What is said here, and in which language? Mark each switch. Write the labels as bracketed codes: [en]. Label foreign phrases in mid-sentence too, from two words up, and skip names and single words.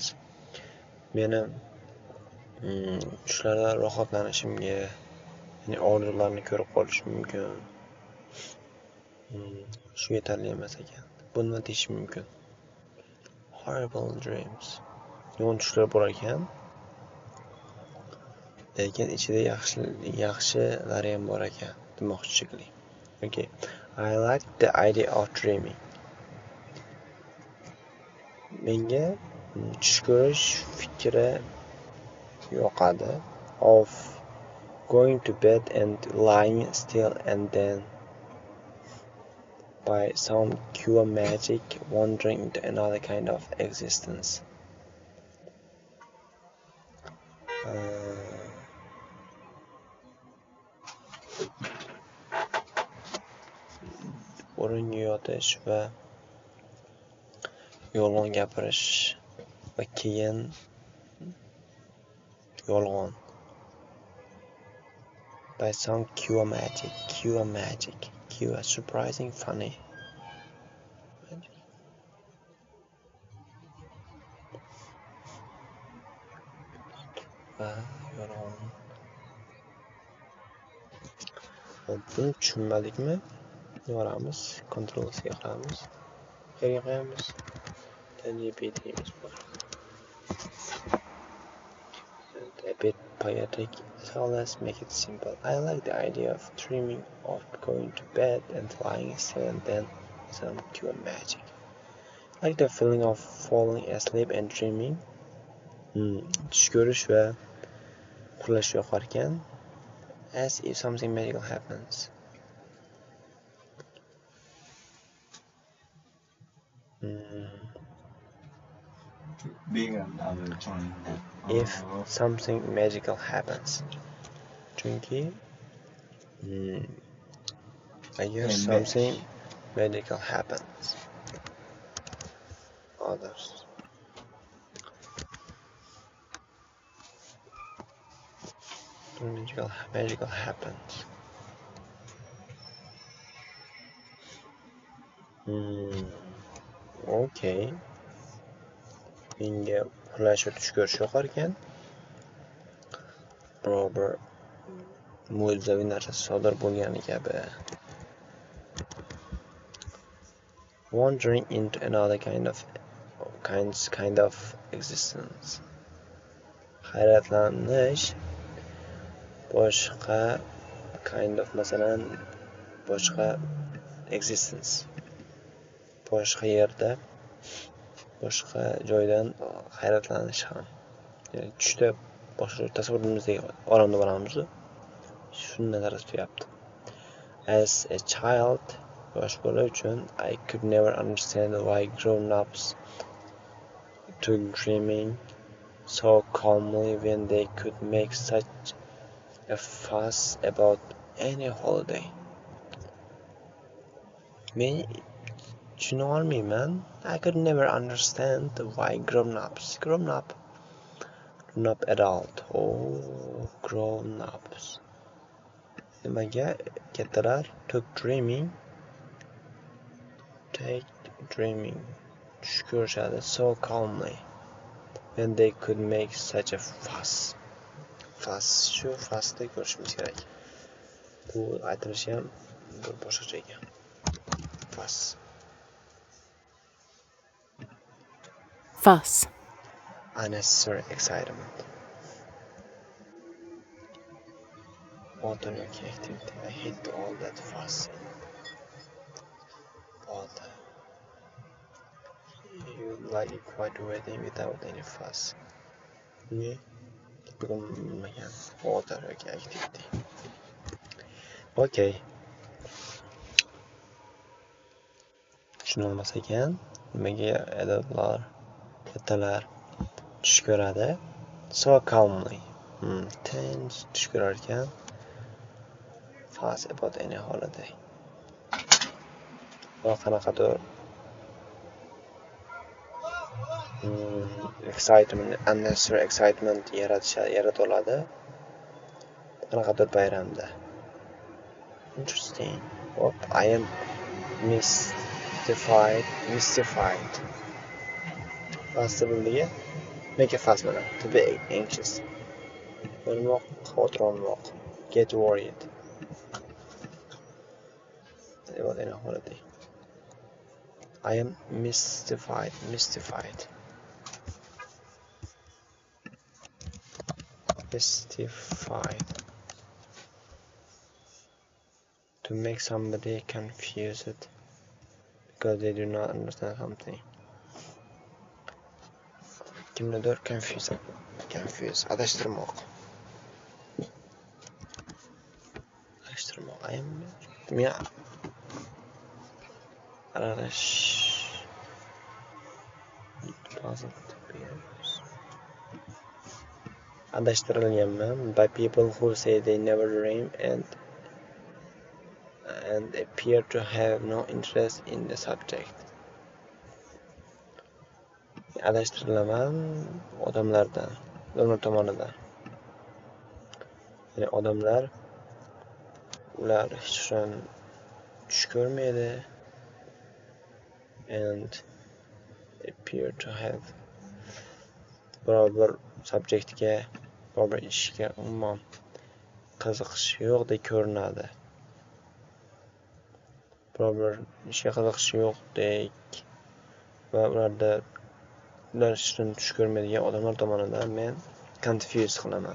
[uz] Meni tushlarda rohatlanishimga, ya'ni orzularni ko'rib qolishim mumkin. Shu yetarli emas ekan. Bu nima deyish mumkin? [en] Horrible dreams. [uz] Yomon tushlar bor ekan, lekin ichida yaxshilari ham bor ekan demoqchi shekilli. Okay. [en] I like the idea of dreaming. [uz] Menga tush ko'rish fikri yoqadi. [en] Of going to bed and lying still and then by some pure magic wandering into another kind of existence. [uz] O'ringa yotish va yolg'on gapirish va keyin yolg'on. [en] By some pure magic, surprising, funny. [uz] Va yolg'on. Buni tushunmadikmi? Yoramiz, Ctrl+ga qilamiz. Qayerga qo'yamiz? ChatGPT bor. [en] A bit poetic, so let's make it simple. I like the idea of dreaming of going to bed and lying still and then some pure magic. I like the feeling of falling asleep and dreaming. [uz] Tush ko'rish va uxlash yoqar ekan. [en] As if something magical happens. If something magical happens. [uz] Chunki agar [en] something magical happens. Others. Magical happens. Okay. [uz] Menga uxlash va tush ko'rish yoqar ekan. Bir mo'jizaviy narsa sodir bo'lgani kabi. [en] Wandering into another kind of existence. [uz] Hayratlanish boshqa masalan boshqa existence. Boshqa yerda, boshqa joydan hayratlanish ham. Ya'ni tushda boshqa tasavvurimizdagi olamda bo'lamiz. Shundan darak tuyapti. [en] As a child, [uz] yosh bola uchun [en] I could never understand why grown-ups took dreaming so calmly when they could make such a fuss about any holiday. [uz] Men tushuna olmayman. [en] I could never understand why grown-up adult. Grown-ups. [uz] Nimaga kattalar [en] take dreaming [uz] tush ko'rishadi [en] so calmly when they could make such a fuss. [uz] Shu fussda ko'rishimiz kerak. Bu aytilishi ham bir boshqacha ekan. [en] Fuss. Unnecessary excitement. Bother yoki activity. I hate all that fuss. Bother. You like a quiet wedding without any fuss. [uz] Ne? Bilmagan. [en] Bother yoki activity. Okay. [uz] Tushunolmas ekan. Nimaga adablar, kattalar tush ko'radi? [en] So calmly. [uz] Tinch tush ko'rar ekan. [en] Fuss about any holiday. [uz] Va qanaqadir [en] unnecessary excitement [uz] yarata oladi. Qanaqadir bayramda. [en] Interesting. What? I am mystified. Possibly, yeah. Make it fast manner. To be anxious. [uz] O'lmoq, xavotir olmoq. [en] Get worried. What in a holiday? I am mystified. Mystified. To make somebody confused because they do not understand something. [uz] Kimnidir confuse. Adashtirmoq. [en] I am. [uz] Men aralash. [en] Adashtirilganman by people who say they never dream and appear to have no interest in the subject. [uz] Adashtirilaman odamlardan, ular tomonidan. Ya'ni odamlar ular hech qachon tush ko'rmaydi [en] and appear to have [uz] biror bir subjektga, biror bir ishga umuman qiziqish yo'qdek ko'rinadi. Biror bir ishga qiziqish yo'qdek va ular hech qachon tush ko'rmaydigan odamlar tomonidan men confuse qilaman.